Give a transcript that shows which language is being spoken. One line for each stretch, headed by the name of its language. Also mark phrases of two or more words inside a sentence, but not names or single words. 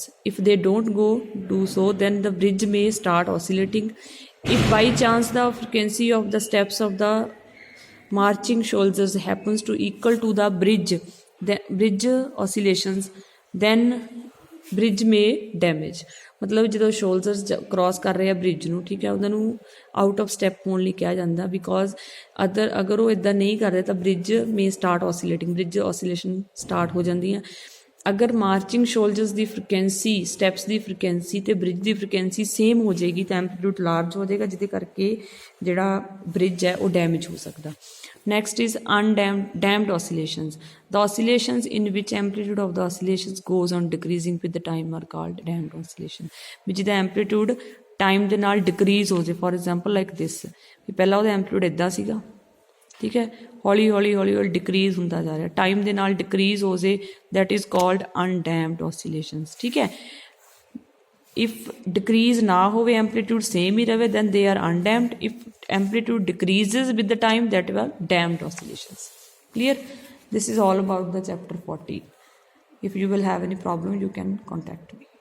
English: If they don't do so, then the bridge may start oscillating. If by chance the frequency of the steps of the marching soldiers happens to equal to the bridge oscillations, then bridge may damage.
Punjabi: ਮਤਲਬ ਜਦੋਂ
English: soldiers cross
Punjabi: ਕਰ ਰਹੇ ਆ ਬ੍ਰਿਜ ਨੂੰ, ਠੀਕ ਹੈ, ਉਹਨਾਂ ਨੂੰ
English: out of step
Punjabi: ਹੋਣ ਲਈ ਕਿਹਾ ਜਾਂਦਾ ਬਿਕੋਜ਼ ਅਗਰ ਉਹ ਇੱਦਾਂ ਨਹੀਂ ਕਰਦੇ ਤਾਂ
English: bridge may start oscillating, bridge oscillation start
Punjabi: ਹੋ ਜਾਂਦੀਆਂ। ਅਗਰ
English: marching soldiers
Punjabi: ਦੀ ਫ੍ਰੀਕੁਐਂਸੀ, ਸਟੈਪਸ ਦੀ ਫ੍ਰੀਕੁਐਂਸੀ ਅਤੇ ਬ੍ਰਿਜ ਦੀ ਫ੍ਰੀਕੁਐਂਸੀ ਸੇਮ ਹੋ ਜਾਏਗੀ ਤਾਂ
English: amplitude large
Punjabi: ਹੋ ਜਾਏਗਾ, ਜਿਹਦੇ ਕਰਕੇ ਜਿਹੜਾ ਬ੍ਰਿਜ ਹੈ ਉਹ ਡੈਮੇਜ ਹੋ ਸਕਦਾ।
English: Next is damped oscillations. The oscillations in which amplitude of the oscillations goes on decreasing with the time are called damped oscillation.
Punjabi: ਵੀ ਜਿਹਦਾ
English: amplitude time
Punjabi: ਦੇ ਨਾਲ ਡਿਕਰੀਜ਼ ਹੋ ਜਾਏ,
English: for example like this,
Punjabi: ਵੀ ਪਹਿਲਾਂ ਉਹਦਾ ਐਂਪਲੀਟਿਊਡ ਇੱਦਾਂ ਸੀਗਾ, ਠੀਕ ਹੈ, ਹੌਲੀ ਹੌਲੀ ਡਿਕਰੀਜ਼ ਹੁੰਦਾ ਜਾ ਰਿਹਾ, ਟਾਈਮ ਦੇ ਨਾਲ ਡਿਕਰੀਜ਼ ਹੋ ਜਾਏ,
English: that is called undamped oscillations,
Punjabi: ਠੀਕ ਹੈ।
English: if decrease
Punjabi: ਨਾ ਹੋਵੇ,
English: amplitude same
Punjabi: ਹੀ ਰਵੇ,
English: then they are undamped. If amplitude decreases with the time, that were damped oscillations. Clear? This is all about the chapter 40. If you will have any problem, you can contact me.